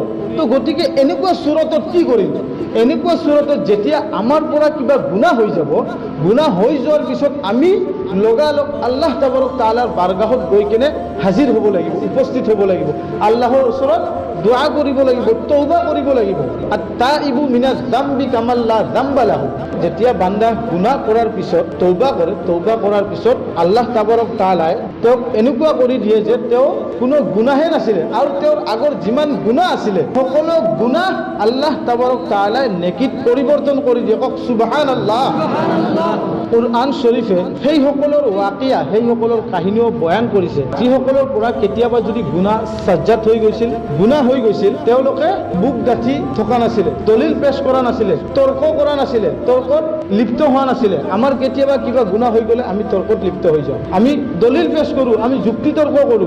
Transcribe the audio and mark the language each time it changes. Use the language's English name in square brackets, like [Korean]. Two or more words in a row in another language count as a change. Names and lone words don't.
[Assamese] তো গতিকে এনেকুৱা চুৰতত কি কৰিম? এনেকুৱা চুৰতত যেতিয়া আমাৰ পৰা কিবা গুনাহ হৈ যাব, গুনাহ হৈ যোৱাৰ পিছত আমি লগালগ [Arabic] الله تبارك وتعالى [Assamese] বাৰগাহত গৈ কেনে হাজিৰ হ'ব লাগিব, উপস্থিত হ'ব লাগিব, আল্লাহৰ ওচৰত দোয়া কৰিব লাগিব, তৌবা কৰিব লাগিব। [Arabic] التائب من الذنب كمن لا ذنب له. [Assamese] যেতিয়া বান্দা গুনাহ কৰাৰ পিছত তৌবা কৰে, তৌবা কৰাৰ পিছত [Arabic] الله تبارك وتعالى [Assamese] তেওঁক এনেকুৱা কৰি দিয়ে যে তেওঁ কোনো গুনাহে নাছিলে, আৰু তেওঁৰ আগৰ যিমান গুনাহ আছিলে সকলো গুনাহ [Arabic] الله تبارك وتعالى [Assamese] নেকিত পৰিৱৰ্তন কৰি দিয়ে। কওক সুবহানাল্লাহ। কুরআন শরীফে সেই সকলৰ ওয়াকিয়া, সেই সকলৰ কাহিনীও বয়ান কৰিছে, যিসকলৰ পৰা কেতিয়াবা যদি গুনাহ সাজ্জাত হৈ গৈছিল, গুনাহ হৈ গৈছিল, তেওঁলোকে বুক গাঁঠি থকা নাছিলে, দলিল পেশ কৰা নাছিলে, তৰ্ক কৰা নাছিলে, তৰ্কত লিপ্ত হোৱা নাছিলে। আমাৰ কেতিয়াবা কিবা গুনাহ হৈ গ'লে আমি তৰ্কত লিপ্ত হৈ যাওঁ, আমি দলিল পেশ কৰোঁ, আমি যুক্তি তৰ্ক কৰোঁ।